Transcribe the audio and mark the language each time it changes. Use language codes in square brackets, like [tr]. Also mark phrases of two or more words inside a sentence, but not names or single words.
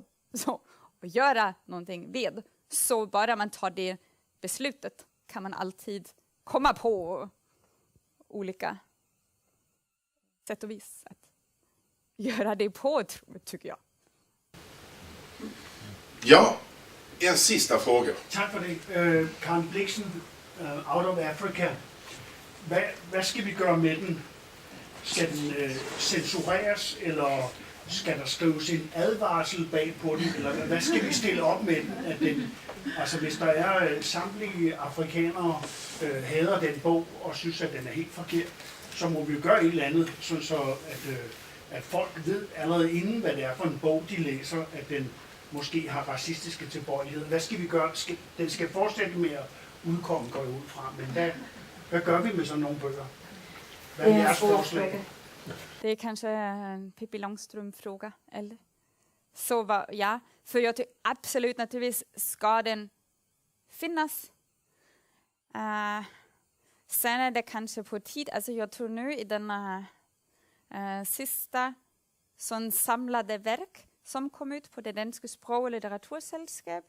[sv] Så, och göra någonting med. Så bara man tar det beslutet kan man alltid komma på olika sätt och vis att göra det på, tycker jag. Ja, en sista fråga. Tack för det. Karen Blixen, Out of Africa. Vad ska vi göra med den? Ska den censureras [da] eller ska der skrives en advarsel bag på den? Eller hvad skal vi stille op med den? At den altså hvis der er samtlige afrikanere hader den bog og synes at den er helt forkert, så må vi jo gøre et eller andet, sådan så at folk ved allerede inden hvad det er for en bog de læser, at den måske har racistiske tilbøjeligheder. Hvad skal vi gøre? Den skal fortsætte med at udkomme, går jeg ud fra, men hvad gør vi med sådan nogle bøger? Hvad er jeres forslag? [sv] Det är kanske en Pippi Långstrump-fråga, eller? Så ja, för jag tycker absolut naturligtvis ska den finnas. Sen är det kanske på tid, alltså jag tror nu i denna sista sån samlade verk som kom ut på det danska språk- och litteratursällskapet.